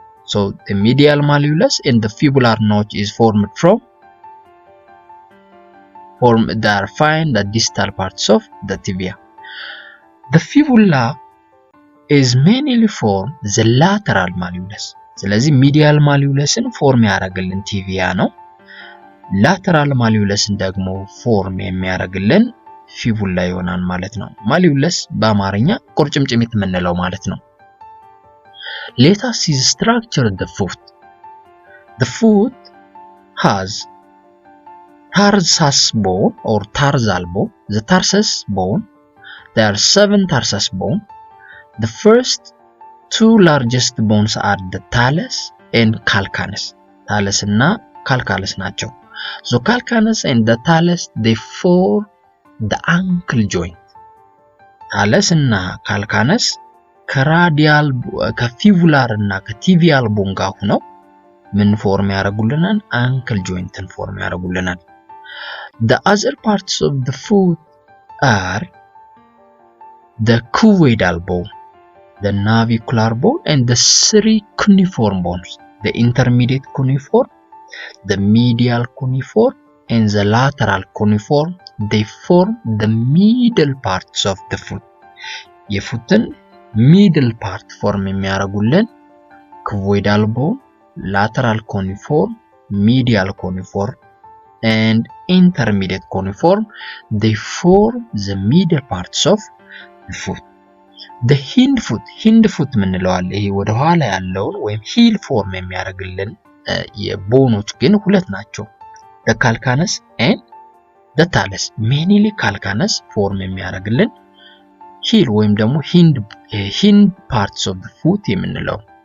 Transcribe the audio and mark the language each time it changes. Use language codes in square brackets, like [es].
[en] So the medial malleolus and the fibular notch is formed they are found the distal parts of the tibia. The fibula is mainly formed the lateral malleolus. [am] ስለዚህ medial malleolusን ፎርም ያደርግልን ቲቢያ ነው። lateral malleolusን ደግሞ ፎርም የሚያደርግልን ፊቡላ ይሆናል ማለት ነው። malleolus በአማርኛ ቁርጭምጭሚት የምንለው ማለት ነው። [en] Let us see the structure of the foot. The foot has tarsus bone or tarsal bone. The tarsus bone, there are 7 tarsus bone. The first 2 largest bones are the talus and calcaneus. [am] Talus እና calcaneus ናቸው. [en] So calcaneus and the talus, they form the ankle joint. [am] ታለስ እና ካልካነስ ከራዲያል ከፊቡላር እና ከቲቪያል ቦን ጋር ሆነው ምን ፎርም ያደርጉልናል? አንክል ጆይንትን ፎርም ያደርጉልናል። [en] The other parts of the foot are the cuboidal bone, the navicular bone, and the three cuneiform bones, the intermediate cuneiform, the medial cuneiform, and the lateral cuneiform. They form the middle parts of the foot. [am] የፉትን middle part form የሚያደርጉልን [en] cuboidal bone, lateral cuneiform, medial cuneiform, and intermediate cuneiform. They form the middle parts of the foot. The hind foot [am] ምንለዋል ይሄ ወደ ኋላ ያለውን ወይም heel form የሚያደርግልን የቦኖች ግን ሁለት ናቸው። [en] the calcaneus and the talus. mainly calcaneus form የሚያደርግልን heel [am] ወይም ደግሞ [en] hind parts of the foot የምንለው.